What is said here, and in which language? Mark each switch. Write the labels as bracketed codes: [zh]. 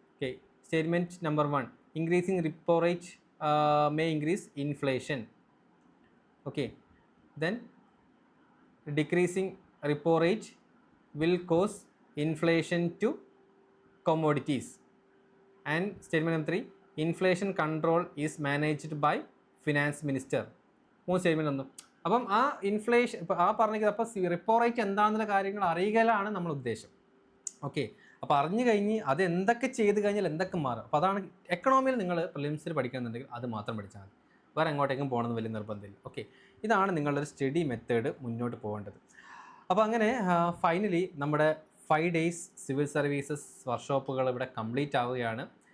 [en] Okay, statement number 1, increasing repo rate may increase inflation. Okay, then decreasing repo rate will cause inflation to commodities. And statement number 3, inflation control is managed by finance minister. [ml] 3 statement ഒന്നും. അപ്പം ആ inflation ഇപ്പോൾ ആ പറഞ്ഞത്, അപ്പോൾ repo rate എന്താണെന്നുള്ള കാര്യങ്ങൾ അറിയുകയാണ് നമ്മൾ ഉദ്ദേശം. ഓക്കെ, അപ്പോൾ അറിഞ്ഞു കഴിഞ്ഞ് അത് എന്തൊക്കെ ചെയ്ത് കഴിഞ്ഞാൽ എന്തൊക്കെ മാറും. അപ്പോൾ അതാണ് എക്കണോമിയിൽ നിങ്ങൾ പ്രിലിംസിൽ പഠിക്കുന്നുണ്ടെങ്കിൽ അത് മാത്രം പഠിച്ചാൽ മതി, വേറെ എങ്ങോട്ടേക്കും പോകണമെന്ന് വലിയ നിർബന്ധമില്ല. ഓക്കെ, ഇതാണ് നിങ്ങളുടെ ഒരു സ്റ്റഡി മെത്തേഡ് മുന്നോട്ട് പോകേണ്ടത്. അപ്പോൾ അങ്ങനെ ഫൈനലി നമ്മുടെ 5 days സിവിൽ സർവീസസ് വർക്ക്ഷോപ്പുകൾ ഇവിടെ കംപ്ലീറ്റ് ആവുകയാണ്.